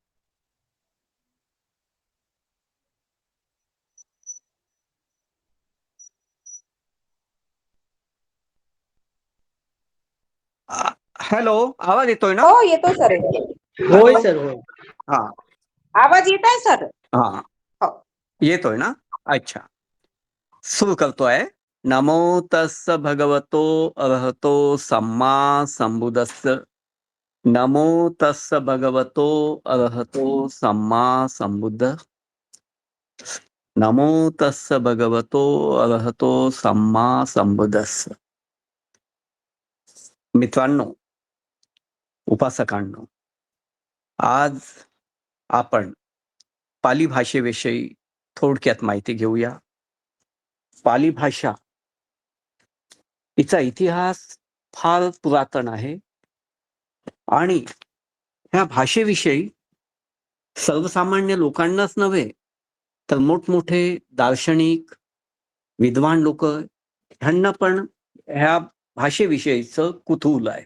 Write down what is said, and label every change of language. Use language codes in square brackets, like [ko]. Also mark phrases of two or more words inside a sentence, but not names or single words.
[mr] हॅलो, आवाज येतोय ना? हो, येतोय सर. होय सर, होय. हा आवाज येत आहे सर. हा हो. येतोय ना? अच्छा, सुरू करतोय. [pi] नमो तस्स भगवतो अरहतो सम्मा संबुद्धस्स. नमो तस्स भगवतो अरहतो सम्मा संबुद्ध. नमो तस्स भगवतो अरहतो सम्मा संबुद्धस्स. [mr] मित्रांनो, उपासकांनो, आज आपण पाली भाषेविषयी थोडक्यात माहिती घेऊया. पाली भाषा हिचा इतिहास फार पुरातन आहे आणि ह्या भाषेविषयी सर्वसामान्य लोकांनाच नव्हे तर मोठमोठे दार्शनिक, विद्वान लोक ह्यांना पण ह्या भाषेविषयीचं कुतूहल आहे.